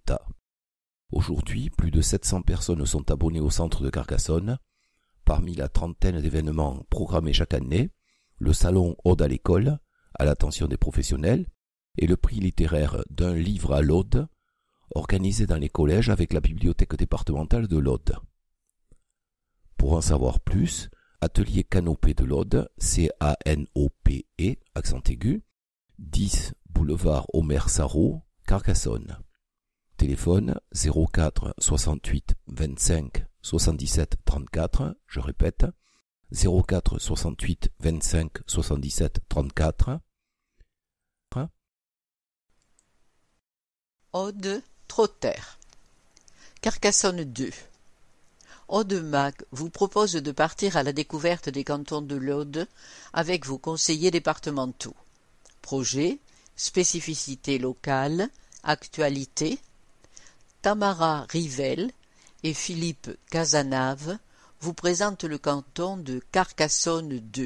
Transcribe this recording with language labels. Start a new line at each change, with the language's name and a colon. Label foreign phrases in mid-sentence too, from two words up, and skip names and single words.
French: Aujourd'hui, plus de 700 personnes sont abonnées au centre de Carcassonne Parmi la trentaine d'événements programmés chaque année, le salon Aude à l'école, à l'attention des professionnels, et le prix littéraire d'un livre à l'Aude, organisé dans les collèges avec la bibliothèque départementale de l'Aude. Pour en savoir plus, atelier Canopée de l'Aude, C-A-N-O-P-E, accent aigu, 10 boulevard Omer Sarraut, Carcassonne. Téléphone 04 68 25 77 34, je répète, 04 68 25 77 34. Aude Trotter. Carcassonne 2. Aude Mag vous propose de partir à la découverte des cantons de l'Aude avec vos conseillers départementaux. Projet, spécificités locales, actualité. Tamara Rivel et Philippe Cazenave vous présentent le canton de Carcassonne 2.